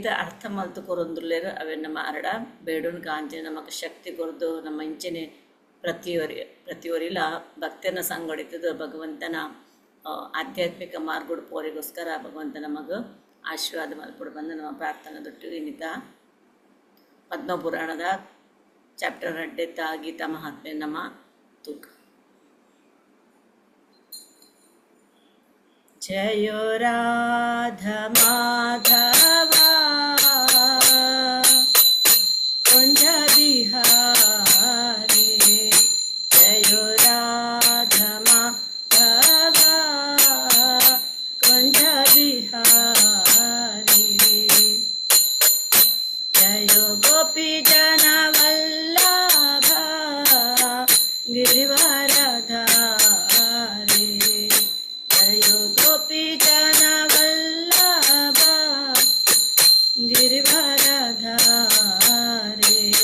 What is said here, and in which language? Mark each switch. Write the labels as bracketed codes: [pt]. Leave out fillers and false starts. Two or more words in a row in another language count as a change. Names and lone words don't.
[tcy] ಅರ್ಥ ಮಲ್ತು ಕೊರೊಂದುಲ್ಲೇರು ಅವೇ ನಮ್ಮ ಅರಡ ಬೇಡುನ್ ಕಾಂಚನೆ ನಮಕ್ ಶಕ್ತಿ ಕೊರ್ದು ನಮ್ಮ ಇಂಚನೆ ಪ್ರತಿಯೊರಿಲ ಭಕ್ತನ ಸಂಗೊಡಿತದ ಭಗವಂತನ ಆಧ್ಯಾತ್ಮಿಕ ಮಾರ್ಗಡು ಪೋರಿಗೋಸ್ಕರ ಭಗವಂತ ನಮಗೆ ಆಶೀರ್ವಾದ ಮಲ್ಪಡು ಬಂದು ನಮ್ಮ ಪ್ರಾರ್ಥನೆ ದೊಟ್ಟು ಇನ್ನಿತ ಪದ್ಮಪುರಾಣದ ಚಾಪ್ಟರ್ 2 ಗೀತಾ ಮಹಾತ್ಮೆ ನಮ್ಮ ತೂಕ. [sa] ಜಯೋ ರಾಧಾ ಮಾಧವ ಕುಂಜ ಬಿಹಾರಿ, ಜಯೋ ರಾಧಾ ಮಾಧವ ಕುಂಜ ಬಿಹಾರಿ, ಜಯೋ ಗೋಪಿ ಜನ ವಲ್ಲಭ ಗಿರಿವರಧಾರಿ, ಜಯೋ ಗೋಪಿ ಜನ ವಲ್ಲಭ ಗಿರಿವರಧಾರಿ,